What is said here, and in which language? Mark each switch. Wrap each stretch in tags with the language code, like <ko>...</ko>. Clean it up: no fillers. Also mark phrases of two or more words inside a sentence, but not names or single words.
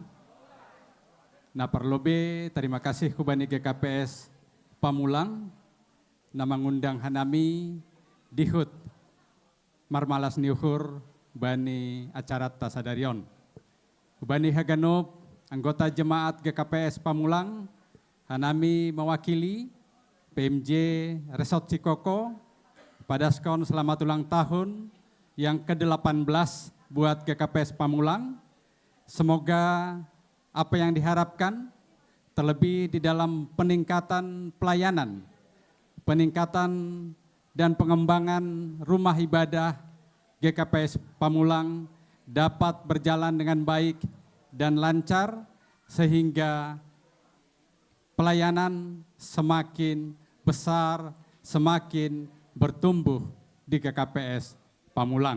<bts>na perlobe</bts> <id>terima kasih</id> <bts>Hubani GKPS Pamulang, na mengundang hanami dihut marmalas niuhur bani acara tasadarion. Hubani Haganup,</bts> <id>anggota jemaat GKPS Pamulang, hanami mewakili PMJ Resort Cikoko pada skon selamat ulang tahun yang ke-18 buat GKPS Pamulang. Semoga apa yang diharapkan, terlebih di dalam peningkatan pelayanan, peningkatan dan pengembangan rumah ibadah GKPS Pamulang dapat berjalan dengan baik dan lancar, sehingga pelayanan semakin besar, semakin bertumbuh di GKPS Pamulang.</id>